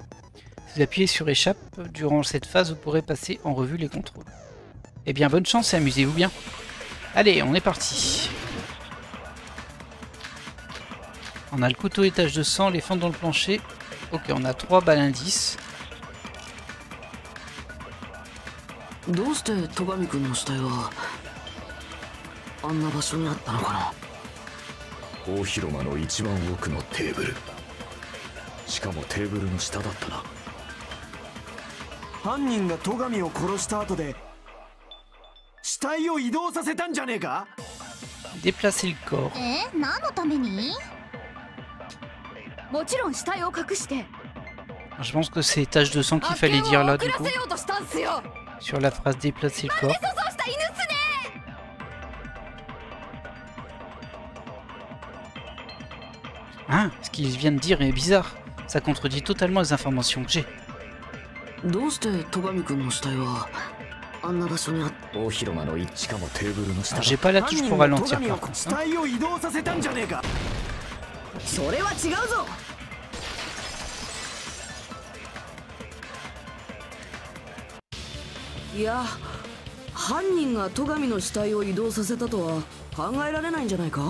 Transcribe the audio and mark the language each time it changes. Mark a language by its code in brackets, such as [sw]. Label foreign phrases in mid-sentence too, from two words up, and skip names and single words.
[fr] Si vous appuyez sur échappe, durant cette phase, vous pourrez passer en revue les contrôles. Eh bien, bonne chance et amusez-vous bien. Allez, on est parti. On a le couteau et taches de sang, les fentes dans le plancher. Ok, on a 3 balles indices. [ja] どうして戸上君の死体はあんな場所にあったのかな。大広間の一番奥のテーブル。しかもテーブルの下だったな。犯人が戸上を殺した後で死体を移動させたんじゃねえか。 [fr] Déplacer le corps. [ja] 何のために？もちろん死体を隠して。 [fr] Je pense que c'est taches de sang qu'il fallait dire là du coup. Sur la phrase déplacer le corps. Hein, ce qu'ils viennent de dire est bizarre. Ça contredit totalement les informations que j'ai. [ja] どうして戸上君の死体はあんな場所にあった。大広間の一致かもテーブルの下。 [fr] J'ai pas la touche pour ralentir par contre. [ja] 死体を移動させたんじゃねえか。それは違うぞ。いや、犯人が戸上の死体を移動させたとは考えられないんじゃないか。